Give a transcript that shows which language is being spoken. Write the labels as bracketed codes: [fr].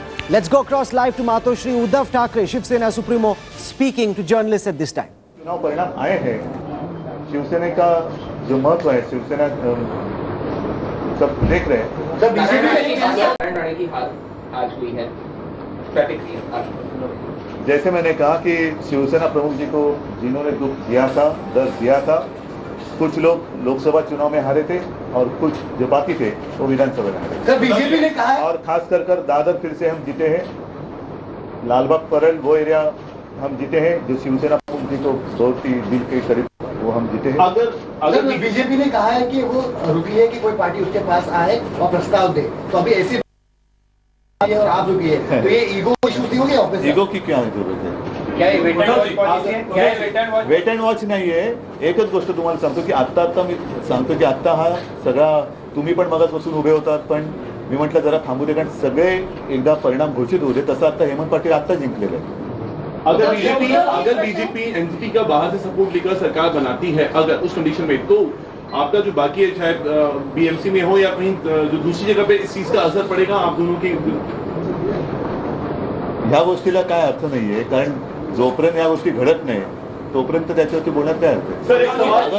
[en] Let's go across live to Matoshri. Uddhav Thackeray, Shiv Sena Supremo, speaking to journalists at this time. [hi] चुनाव परिणाम आए हैं। शिवसेना का जो महत्व है, शिवसेना सब देख रहे हैं। सर बीजेपी की आज हुई है जैसे मैंने कहा कि शिवसेना प्रमुख जी को जिन्होंने दुख दिया था, दर्द दिया था, कुछ लोग लोकसभा चुनाव में हारे थे और कुछ जो बाकी थे वो विधानसभा में हारे। सर बीजेपी ने कहा है और खास कर दादर फिर से हम जीते हैं, लालबाग परल वो एरिया हम जीते हैं जो शिवसेना प्रमुख जी को बहुत ही दिल के करीब वो हम जीते हैं। अगर बीजेपी ने कहा है कि वो रुकी है कि कोई पार्टी उसके पास आए और प्रस्ताव दे, तो अभी ऐसी और आप रुकी है, तो ये ईगो इशू नहीं होगी ऑफिस? ईगो की क्या जरूरत है? [en] wait and watch [mr] नाही आहे। एकच गोष्ट तुम्हाला सांगतो की आत्ता मी सांगतो की आत्ता हा सगळा तुम्ही पण मगाचपासून उभे होतात, पण मी म्हटलं जरा थांबू दे, कारण सगळे एकदा परिणाम घोषित होऊ दे। तसं आता हेमंत पाटील आत्ता जिंकलेलं आहे। [hi] अगर बीजेपी एनसीपी का बाहर से सपोर्ट लेकर सरकार बनाती है, अगर उस कंडीशन में, तो आपका जो बाकी है चाहे बीएमसी में हो या कहीं जो दूसरी जगह पे इस चीज का असर पड़ेगा आप दोनों की? [mr] ह्या गोष्टीला काय अर्थ नाहीये, कारण जोपर्यंत या गोष्टी घडत नाही तोपर्यंत त्याच्यावरती बोलण्यात काय अर्थ आहे?